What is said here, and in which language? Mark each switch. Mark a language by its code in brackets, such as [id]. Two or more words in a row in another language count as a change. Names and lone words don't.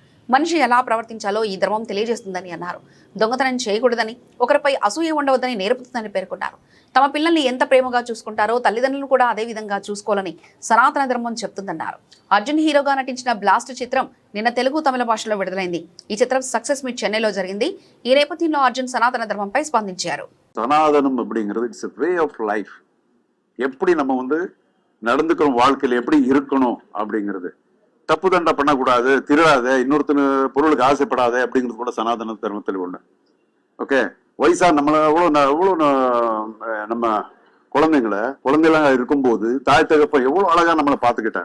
[te] మనిషి ఎలా ప్రవర్తించాలో ఈ ధర్మం తెలియజేస్తుందని అన్నారు. దొంగతనం చేయకూడదని, ఒకరిపై అసూయ ఉండవద్దని నేర్పుతుందని పేర్కొన్నారు. తమ పిల్లల్ని ఎంత ప్రేమగా చూసుకుంటారో తల్లిదండ్రులను కూడా అదే విధంగా చూసుకోవాలని సనాతన ధర్మం చెప్తుందన్నారు. అర్జున్ హీరోగా నటించిన బ్లాస్ట్ చిత్రం నిన్న తెలుగు, తమిళ భాషలో విడుదలైంది. ఈ చిత్రం [en] success meet [te] చెన్నైలో జరిగింది. ఈ నేపథ్యంలో అర్జున్ సనాతన ధర్మంపై స్పందించారు. [ta] சனாதனம் அப்படிங்கிறது [en] it's way of life. [ta] எப்படி நம்ம நடந்துக்கிறோம், வாழ்க்கையில் எப்படி இருக்கணும் அப்படிங்கிறது. தப்பு தண்டை பண்ணக்கூடாது, திருடாத, இன்னொருத்தன பொருளுக்கு ஆசைப்படாத அப்படிங்கிறது கூட சனாதன தர்மத்தில் ஒண்ணு. ஓகே, வயசா நம்மள எவ்வளோ நம்ம குழந்தைங்களா இருக்கும்போது தாய் தகப்பன் எவ்வளவு அழகா நம்மளை பார்த்துக்கிட்டாங்க.